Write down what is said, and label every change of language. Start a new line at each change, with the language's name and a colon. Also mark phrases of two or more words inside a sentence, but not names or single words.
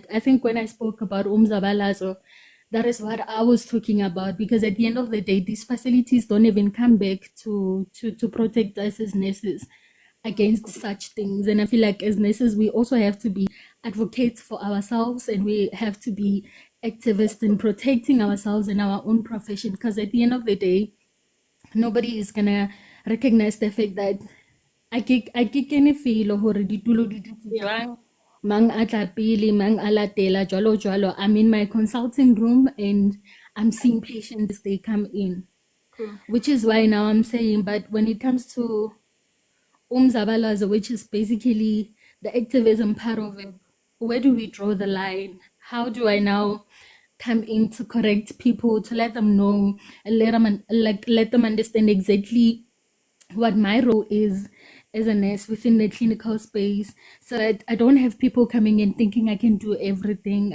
English: I think when I spoke about Umzabalazo, that is what I was talking about, because at the end of the day, these facilities don't even come back to protect us as nurses against such things. And I feel like as nurses, we also have to be advocates for ourselves, and we have to be activists in protecting ourselves in our own profession, because at the end of the day, nobody is gonna recognize the fact that I can feel
Southern Sotho: hore ditulo di dutse jwang, mang a tla pele, mang a latela, jwalo jwalo.
English: I'm in my consulting room and I'm seeing patients as they come in, which is why now I'm saying, but when it comes to Umzabalazo, which is basically the activism part of it, where do we draw the line? How do I now come in to correct people, to let them know, and let them understand exactly what my role is as a nurse within the clinical space, so that I don't have people coming in thinking I can do everything.